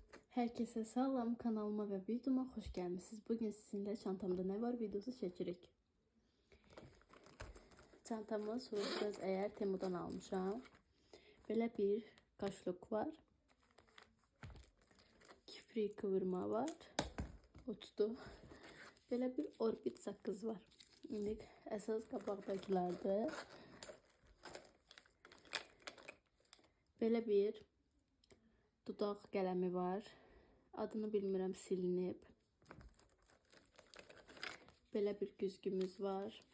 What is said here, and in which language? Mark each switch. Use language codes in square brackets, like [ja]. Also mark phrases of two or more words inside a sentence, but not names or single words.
[tr] Herkese salam, kanalıma ve videoma hoş gelmişsiniz. Bugün sizinle çantamda ne var videosu çekirik. [az] Çantamı soruşdunuz eğer Temu'dan almışam. [tr] Böyle bir kaşluk var. Kifri kıvırma var. Uçtu. Böyle bir orbit sakız var. [az] İndi əsas qabaqdakilərdir. [tr] Böyle bir [az] dudaq qələmi var. Adını bilmirəm, silinib. Belə bir güzgümüz var.